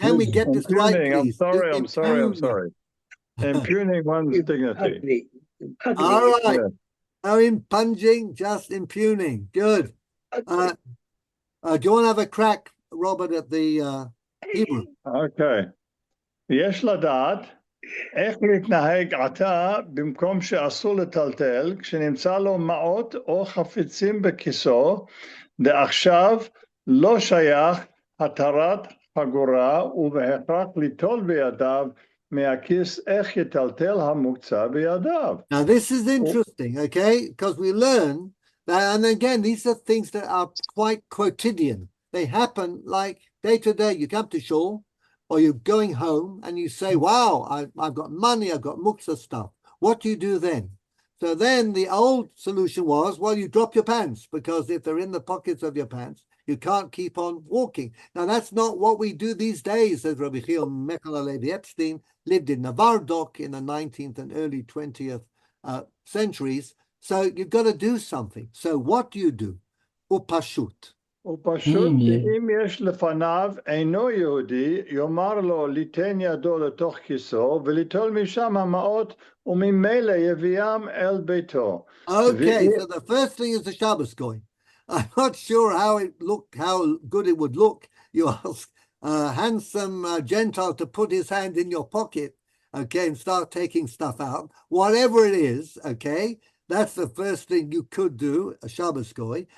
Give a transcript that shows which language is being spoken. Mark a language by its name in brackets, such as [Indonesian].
[English] Can we get this right, please? I'm sorry. Impugning one's dignity. All right. No impugning, just impugning. Good. Do you want to have a crack, Robert, at the Hebrew? Okay. [Hebrew] יש לדעת איך להתנהג עתה במקום שאסור לטלטל כשנמצא לו מעות או חפצים בכיסו, ועכשיו לא שייך התרת חגורה ובהכרח ליטול בידיו מהכיס איך יטלטל המוקצה בידיו. [English] Now this is interesting, okay? Because we learn that, and again, these are things that are quite quotidian. They happen like day to day. You come to shul, or you're going home and you say, wow, I've got money, I've got muktzah stuff. What do you do then? So then the old solution was, well, you drop your pants, because if they're in the pockets of your pants, you can't keep on walking. Now, that's not what we do these days, says Rabbi Yechiel Michal Halevi Epstein, lived in Navardok in the 19th and early 20th centuries. So you've got to do something. So what do you do? Upashut. [Hebrew] ופשוט אם יש לפניו אינו יהודי, יאמר לו ליתן ידו לתוך כיסו וליטול משם המעות וממילא יביאם אל ביתו. [English] Okay, so the first thing is the Shabbos going. I'm not sure how good it would look. You ask a handsome Gentile to put his hand in your pocket, okay, and start taking stuff out. Whatever it is, okay, that's the first thing you could do, a Shabbos goy.